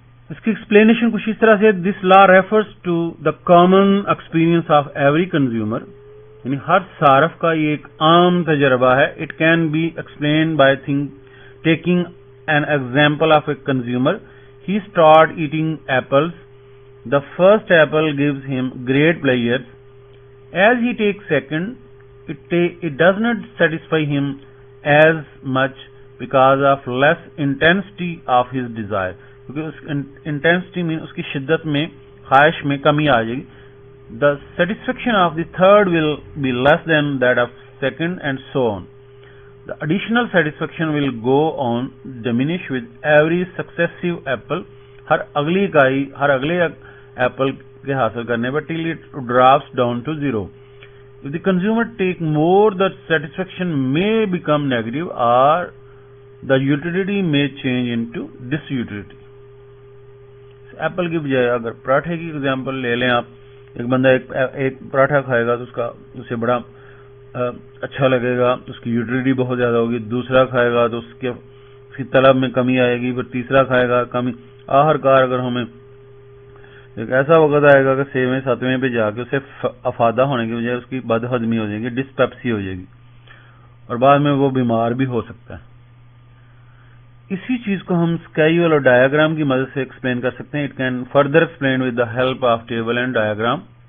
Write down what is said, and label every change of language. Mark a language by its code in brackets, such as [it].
[ur] اس کی ایکسپلینیشن کچھ اس طرح سے، [en] this law refers to the common experience of every consumer, [ur] یعنی ہر صارف کا یہ ایک عام تجربہ ہے. [en] It can be explained by taking an example of a consumer. He start eating apples. The first apple gives him great pleasure. As he take second it does not satisfy him as much because of less intensity of his desire. [ur] کیونکہ اس intensity میں، اس کی شدت میں، خواہش میں کمی آ جائے گی. [en] The satisfaction of the third will be less than that of second and so on. The additional satisfaction will go on diminish with every successive apple. [ur] ہر اگلی اکائی، ہر اگلے ایپل کے حاصل کرنے پر [en] till it drops down to zero. If the consumer take more, the satisfaction may become negative or the utility may change into disutility. [ur] Apple کی بجائے اگر پراٹھے کی ایگزامپل لے لیں آپ، ایک بندہ ایک پراٹھا کھائے گا تو اسے بڑا اچھا لگے گا، اس کی یوٹیلیٹی بہت زیادہ ہوگی. دوسرا کھائے گا تو اس کی طلب میں کمی آئے گی، پھر تیسرا کھائے گا کمی. آخر کار اگر ہمیں ایک ایسا وقت آئے گا کہ 6ویں 7ویں پہ جا کے اسے افادہ ہونے کی بجائے اس کی بد ہضمی ہو جائے گی، ڈسپیپسی ہو جائے گی، اور بعد میں وہ بیمار بھی ہو سکتا ہے. اسی چیز کو ہم اسکیجول اور ڈایاگرام کی مدد سے ایکسپلین کر سکتے ہیں. [en] It can further explain with the help of table and diagram.